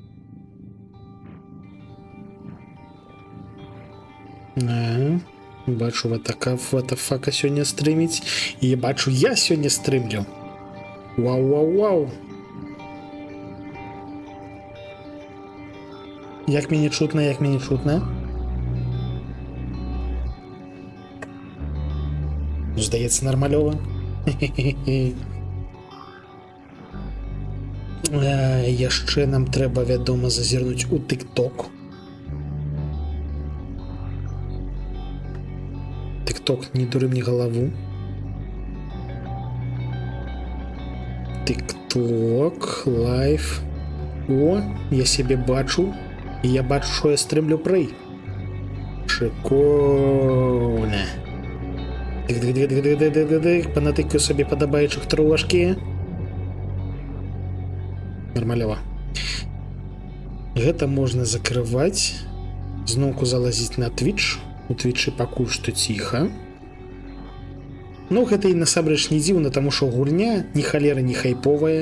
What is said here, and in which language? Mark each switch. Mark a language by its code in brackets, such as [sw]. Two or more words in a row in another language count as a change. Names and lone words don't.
[uk] Бачу, ватафака сьогодні стримить. І я бачу, я сьогодні стримлю. Вау. Як мені чутно. Здається, нормальово. [be] Яшчэ нам трэба, вядома, зазірнуць у TikTok. TikTok, не дуры мне галаву. TikTok, лайв. [uk] О, я себе бачу. І я бачу, що я стрімлю прэй. Шикольно. Панатыкаю собі падабаючых трошки. [be] Нормалёва. Гэта можна закрываць. Зноўку залазіць на Twitch. У Twitch пакуль што ціха. Ну, гэта і насамрэч не дзіўна, таму што гульня ні халера не хайповая.